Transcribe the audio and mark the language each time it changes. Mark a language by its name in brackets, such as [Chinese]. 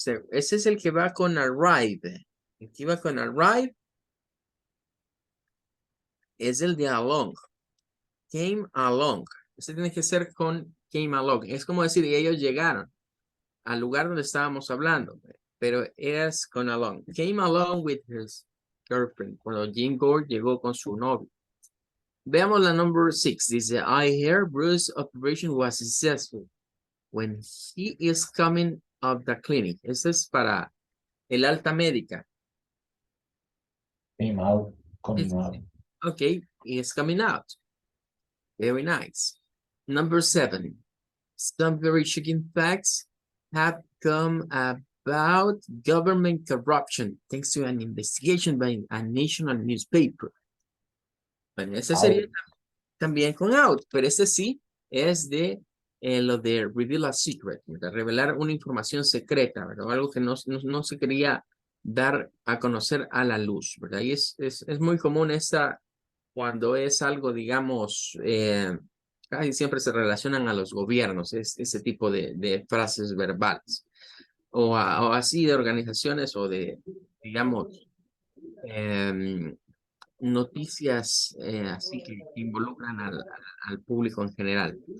[Spanish] Ese es el que va con arrive. El que va con arrive es el de along. Came along. Ese tiene que ser con came along. Es como decir, ellos llegaron al lugar donde estábamos hablando. pero es con along. [English] Came along with his girlfriend. [Spanish] Cuando Jim Gord llegó con su novio. Veamos la number 6. [English] Dice, I hear Bruce's operation was successful when he is coming of the clinic. [Spanish] Este es para el alta médica. [English] Came out. Coming It's- out. Okay, he is coming out. Very nice. Number 7. Some very shocking facts have come about government corruption thanks to an investigation by a national newspaper. [Spanish] Bueno, ese sería [English] Out. [Spanish] también con out, pero este sí es de lo de [English] reveal a secret, [Spanish] de revelar una información secreta, ¿verdad? Algo que no se quería dar a conocer a la luz, ¿verdad? Y es muy común esta, cuando es algo, digamos, casi siempre se relacionan a los gobiernos, ese tipo de frases verbales, o así de organizaciones o de, digamos, noticias así que involucran al público en general.